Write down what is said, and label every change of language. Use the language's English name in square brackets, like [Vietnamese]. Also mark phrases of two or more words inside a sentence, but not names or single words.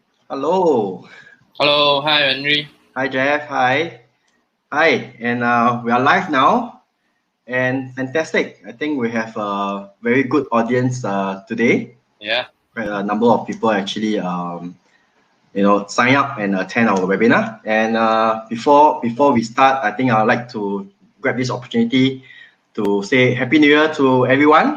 [English] Hello. Hello, hi Henry. Hi, Jeff. Hi. Hi. And we are live now. And fantastic. I think we have a very good audience today. Yeah, Quite a number of people actually, sign up and attend our webinar. And before we start, I think I'd like to grab this opportunity to say Happy New Year to everyone.